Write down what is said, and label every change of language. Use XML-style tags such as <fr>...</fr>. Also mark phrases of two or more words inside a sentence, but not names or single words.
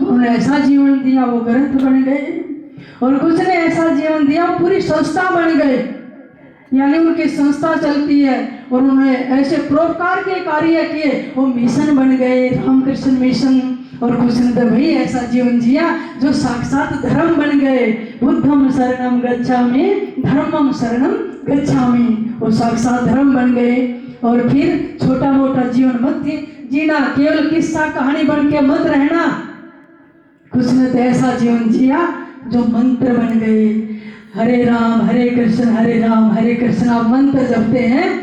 <hi>उन्होंने ऐसा जीवन दिया वो ग्रंथ बन गए, और कुछ ने ऐसा जीवन दिया पूरी संस्था बन गए, यानी उनकी संस्था चलती है और उन्होंने ऐसे परोपकार के कार्य किए वो मिशन बन गए, रामकृष्ण मिशन। और कुछ ने तो वही ऐसा जीवन जिया जो साक्षात धर्म बन गए,</hi> <pi>बुद्धम शरणम गच्छामि, धर्मम शरणम गच्छामि,</pi> <hi>वो साक्षात धर्म बन गए। और फिर छोटा मोटा जीवन मत जीना, केवल किस्सा कहानी बन के मत रहना। कुछ ने तो ऐसा जीवन जिया जो मंत्र बन गए,</hi> <sa>हरे राम हरे कृष्ण हरे राम हरे कृष्ण</sa> <hi>आप मंत्र जपते हैं।</hi>